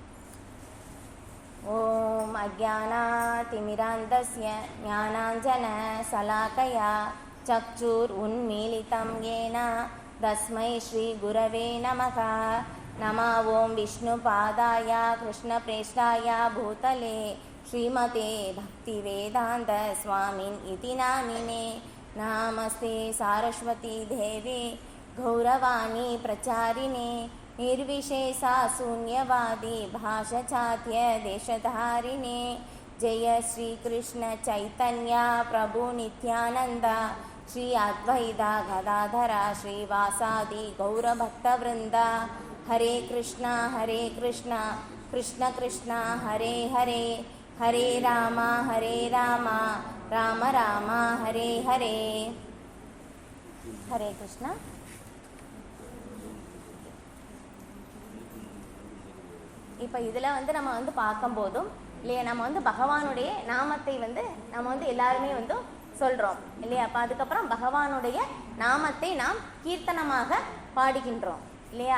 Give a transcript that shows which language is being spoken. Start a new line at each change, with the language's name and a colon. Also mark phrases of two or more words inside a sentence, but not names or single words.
Sanskrit: ओम् अज्ञानतिमिरान्धस्य ज्ञानाञ्जन शलाकया चक्षुर् उन्मीलितम् येन तस्मै श्री गुरवे नमः. नम ओम् विष्णु पादाय कृष्ण प्रेष्ठाय भूतले श्रीमते भक्ति वेदान्त स्वामिन् इति नामिने. नमस्ते सारस्वति देवि गौरवाणी प्रचारिणे निर्विशेषा शून्यवादी भाषाचात्य देशधारिणे. जय श्री कृष्ण चैतन्य प्रभु नित्यानंद श्री अद्वैता गदाधरा श्रीवासादि गौरभक्तवृंद. हरे कृष्ण कृष्ण कृष्ण हरे हरे, हरे राम राम राम हरे हरे. हरे कृष्ण.
Tamil: இப்போ இதில் நம்ம பார்க்கும்போதும் இல்லையா, நம்ம பகவானுடைய நாமத்தை நம்ம எல்லாருமே சொல்கிறோம் இல்லையா. அப்போ அதுக்கப்புறம் பகவானுடைய நாமத்தை நாம் கீர்த்தனமாக பாடுகின்றோம் இல்லையா.